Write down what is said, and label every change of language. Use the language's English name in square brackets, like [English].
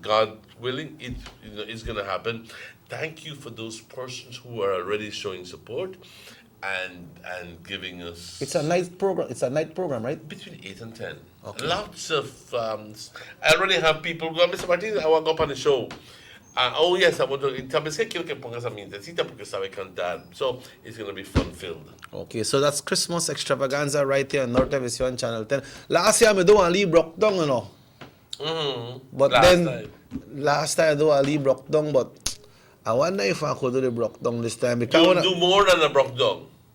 [English] God willing, it's going to happen. Thank you for those persons who are already showing support and giving us. It's a night program. It's a night program, right? Between 8 and 10. Okay. Lots of. I already have people go, Mr. Martinez, I want to go up on the show. Oh yes, I want to. [Spanish] ¿Sabes qué? Quiero que pongas a mi intecita porque sabe cantar. [English] So it's going to be fun-filled. Okay, so that's Christmas extravaganza right here on North Television Channel 10. Last year I do a Lee broke down, you know. But last time I do a Lee broke down, but I wonder if I could do the broke down this time. You'll do more than a broke down.